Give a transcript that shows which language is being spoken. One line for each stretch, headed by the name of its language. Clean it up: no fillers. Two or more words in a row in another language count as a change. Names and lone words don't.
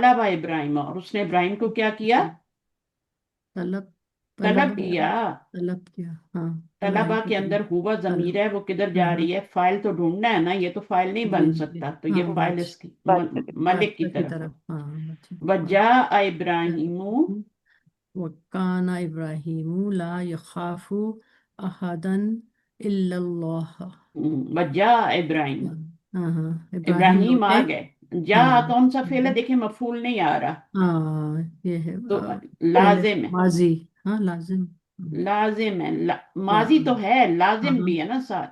Hindi: तलबा इब्राहिम, और उसने इब्राहिम को क्या किया? तलब। तलब तलब। किया। तलब किया। हाँ, इब्राहिम तलबा की के अंदर तलब। हुआ जमीर तलब। है, वो किधर हाँ, जा हाँ। रही है? फाइल तो ढूंढना है ना, ये तो फाइल नहीं जी, बन जी। सकता, तो ये हाँ, फाइल बादशाह। इसकी मलिक की बादशाह की तरफ। तरफ। हाँ, बादशाह। हाँ।
Arabic: وجاءَ إبراهيمُ. وكانَ إبراهيمُ لا يخافُ أحدًا إلّا الله. وجاءَ إبراهيم,
Hindi: हाँ, हाँ, इब्राहिम इब्राहिम आ लौटे। गए। जा हाँ। कौन सा फेल है? देखिए, मफूल नहीं आ रहा, हाँ, ये है तो पहले लाजिम है। माजी। हाँ, लाजिम। लाजिम है, जा। माजी तो है, हाँ, लाजिम हाँ, भी है ना साथ।